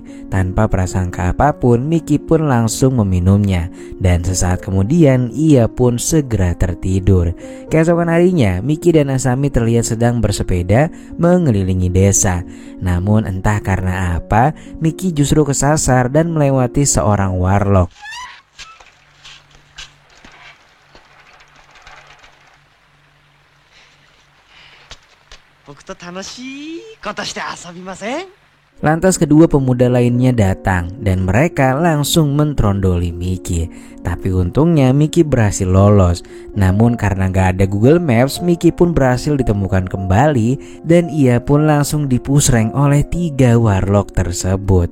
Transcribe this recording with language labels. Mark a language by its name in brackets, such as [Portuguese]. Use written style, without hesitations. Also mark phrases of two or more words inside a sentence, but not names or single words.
[Indonesian] Tanpa prasangka apapun, Miki pun langsung meminumnya. Dan sesaat kemudian ia pun segera tertidur. Keesokan harinya, Miki dan Asami terlihat sedang bersepeda mengelilingi desa. Namun entah karena apa, Miki justru kesasar dan melewati seorang warlock. [Japanese] 僕と楽しいことして遊びません? [Indonesian] Lantas kedua pemuda lainnya datang dan mereka langsung mentrondoli Miki. Tapi untungnya Miki berhasil lolos. Namun karena gak ada Google Maps, Miki pun berhasil ditemukan kembali dan ia pun langsung dipusreng oleh 3 warlock tersebut.